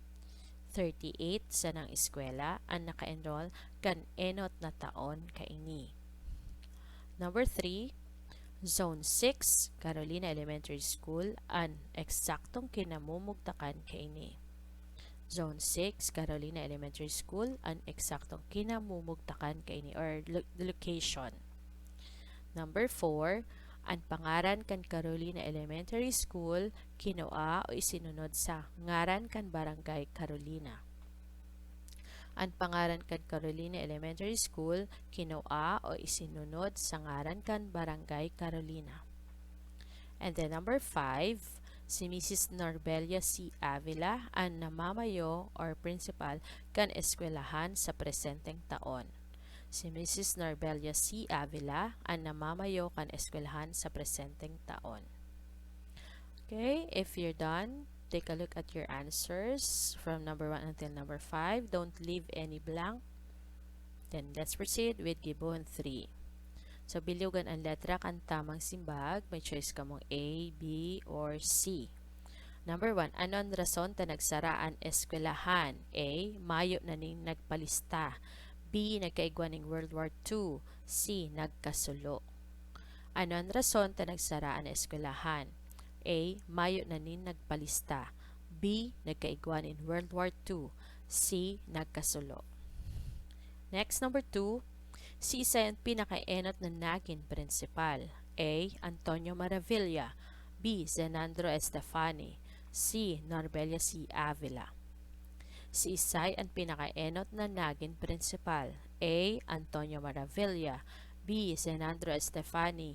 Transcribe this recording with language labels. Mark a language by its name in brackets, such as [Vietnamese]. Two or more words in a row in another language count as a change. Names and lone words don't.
[Bikol] 38 sa ng eskwela ang naka-enroll kan enot na taon kay ni. Number 3, Zone 6, Carolina Elementary School ang eksaktong kinamumugtakan kay ni. Zone 6, Carolina Elementary School ang eksaktong kinamumugtakan kay ni [English] or the location. [Bikol] Number 4, ang pangaran kan Carolina Elementary School kinua o isinunod sa ngaran kan Barangay Carolina. Ang pangaran kan Carolina Elementary School kinua o isinunod sa ngaran kan Barangay Carolina. [English] And then number [Bikol] 5, si Mrs. Norbelia C. Avila ang namamayo or principal kan eskwelahan sa presenteng taon. Si Mrs. Norbelia C. Avila ang namamayo kan eskwelahan sa presenteng taon. [English] Okay, if you're done, take a look at your answers from number 1 until number 5. Don't leave any blank. Then let's proceed with gibohon 3. [Bikol] So, bilugan ang letra kan tamang simbag. May choice ka mong A, B, or C. Number 1, anon rason ta nagsaraan eskwelahan? A, mayo na ning nagpalista. B, nagkaigwan ng World War II. C, nagkasulo. Ano ang rason ta nagsaraan ang eskwelahan? A, mayo na nin nagpalista. B, nagkaigwan in World War II. C, nagkasulo. [English] Next, number 2, [Bikol] si isa ang pinakaenot na naging principal. A, Antonio Maravilla. B, Zenandro Estefani. C, Norbelia C. Avila. Si Isay ang pinakaenot na naging principal. A, Antonio Maravilla. B, Zenandro Estefani.